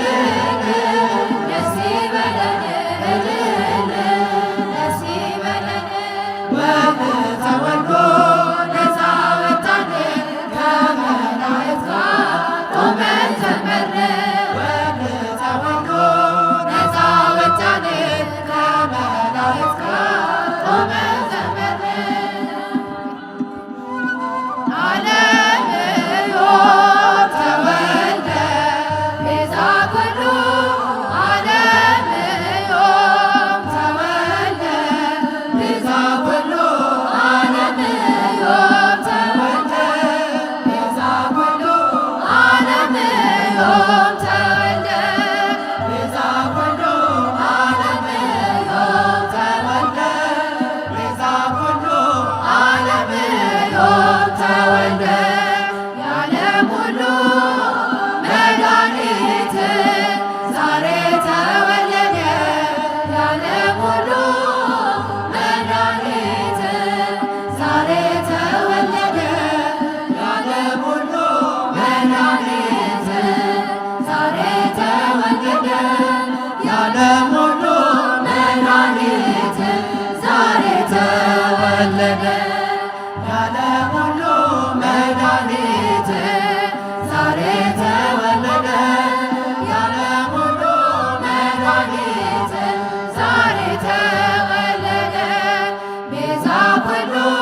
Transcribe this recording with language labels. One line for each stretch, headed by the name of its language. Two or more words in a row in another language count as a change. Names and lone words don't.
Amharic: ደስ ይበለን እልል ደስ ይበለን ወልድ ተወልዶ ነፃ ወጣን ከመላእክት ጋር ቆመን ዘመርን ወልድ ተወልዶ ነፃ ወጣን ከመላእክት ጋር ቆመን ዘመርን
Geez: ዓለምዮ ተወልደ ቤዛ ኩሉ ዓለምዮ ተወልደ ቤዛ ኩሉ ዓለምዮ ተወልደ ቤዛ ኩሉ ዓለምዮ ተወልደ ቤዛ ኩሉ ዓለምዮ ተወልደ ቤዛ ኩሉ ዓለምዮ ተወልደ
Amharic: የዓለም ሁሉ መድኃኒት ዛሬ ተወለደ የዓለም ሁሉ መድኃኒት ዛሬ ተወለደ የዓለም ሁሉ መድኃኒት ዛሬ ተወለደ የዓለም ሁሉ መድኃኒት ዛሬ ተወለደ የዓለም ሁሉ መድኃኒት ዛሬ ተወለደ የዓለም ሁሉ መድኃኒት ዛሬ ተወለደ
Geez: ቤዛ ኩሉ